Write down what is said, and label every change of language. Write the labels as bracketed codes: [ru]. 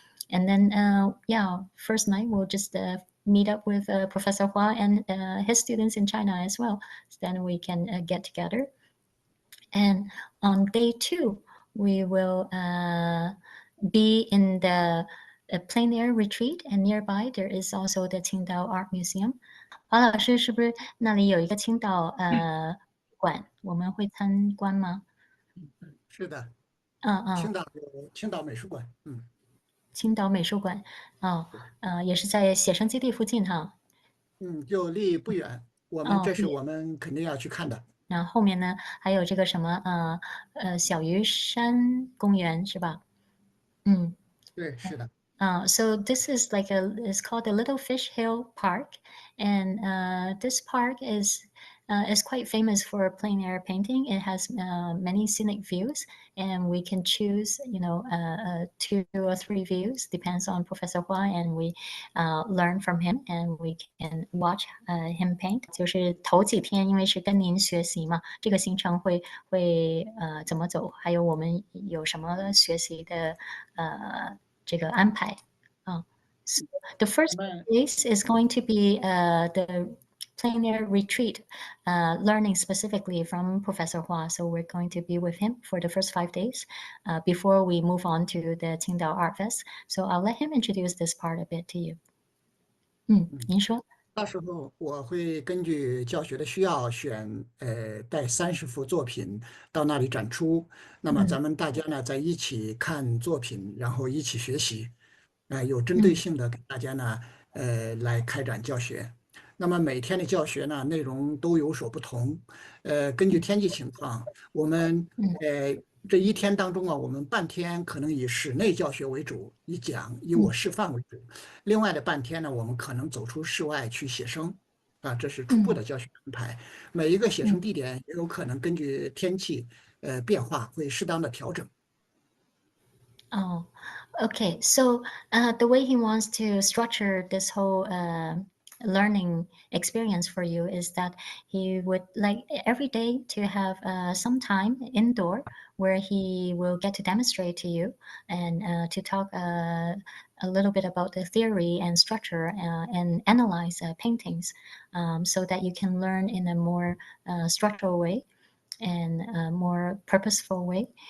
[en] And then, yeah, first night we'll just meet up with Professor Hua and his students in China as well. So then we can get together. And on day 2, we will be in the plein air retreat, and nearby there is also the Qingdao Art Museum. [zh] 华老师，是不是那里有一个青岛馆？我们会参观吗？是的，嗯青岛有青岛美术馆，青岛美术馆，也是在写生基地附近哈。就离不远，这是我们肯定要去看的。然后后面呢，还有这个什么小鱼山公园是吧？对，是的。 [en] So this is like it's called the Little Fish Hill Park, and this park is quite famous for plein air painting. It has many scenic views, and we can choose, 2 or 3 views, depends on Professor Hua, and we learn from him, and we can watch him paint. [zh] 就是头几天，因为是跟您学习嘛，这个行程会怎么走，还有我们有什么学习的这个安排啊。 [en] So the first place is going to be the plein air retreat, learning specifically from Professor Hua. So we're going to be with him for the first 5 days before we move on to the Qingdao Art Fest. So I'll let him introduce this part a bit to you. [zh] 您说。到时候我会根据教学的需要带30幅作品到那里展出。那么咱们大家呢在一起看作品，然后一起学习，有针对性的给大家呢来开展教学。那么每天的教学呢内容都有所不同，根据天气情况，我们这一天当中啊，我们半天可能以室内教学为主，以我示范为主，另外的半天呢，我们可能走出室外去写生，这是初步的教学安排。每一个写生地点也有可能根据天气变化会适当的调整。 [en] Oh, okay. So the way he wants to structure this whole learning experience for you is that he would like every day to have some time indoor where he will get to demonstrate to you and to talk a little bit about the theory and structure and analyze paintings so that you can learn in a more structural way and a more purposeful way.